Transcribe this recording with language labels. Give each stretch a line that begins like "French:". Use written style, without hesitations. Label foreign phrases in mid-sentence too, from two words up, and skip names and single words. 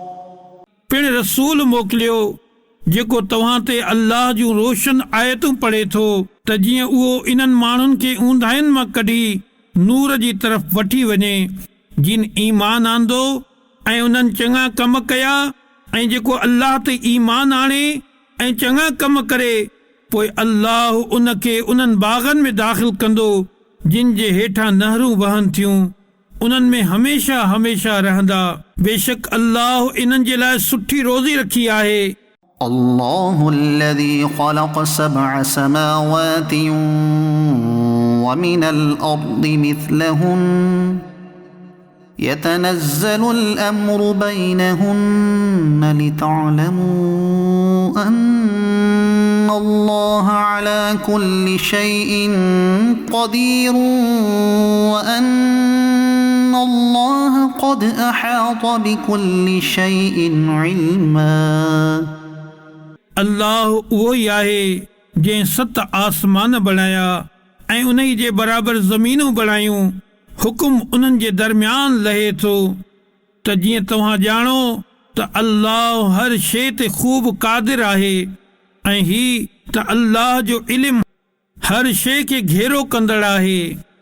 Sindhi: पिण रसूल मोकिलियो जेको तव्हां ते अल्लाह जूं रोशन आयतूं पढ़े थो त जीअं उहो इन्हनि माण्हुनि खे ऊंधाइनि मां कढी नूर जी तरफ़ वठी वञे जिन ईमान आंदो ऐं उन्हनि चङा कम कया ऐं जेको अल्लाह ते ईमान आणे ऐं चङा कम करे पोइ अल्लाह उनखे उन्हनि बाग़नि में दाख़िल कंदो जिन जे हेठां नहरूं वहनि थियूं उन्हनि में हमेशा हमेशा रहंदा। बेशक अल्लाह इन्हनि जे लाइ सुठी रोज़ी रखी आहे।
Arabic: الله الذي خلق 7 سماوات ومن الأرض مثلهن يتنزل الأمر بينهن لتعلموا أن الله على كل شيء قدير وأن الله قد أحاط بكل شيء علما।
Sindhi: अल्लाह उहो ई आहे जंहिं 7 आसमान बणाया ऐं उन जे बराबरि ज़मीनूं बणायूं। हुकुम उन्हनि जे दरमियान लहे थो त जीअं तव्हां ॼाणो त अल्लाह हर शइ ते ख़ूब क़ादिर आहे ऐं ही त अल्लाह जो इल्मु हर शइ खे घेरो कंदड़ आहे।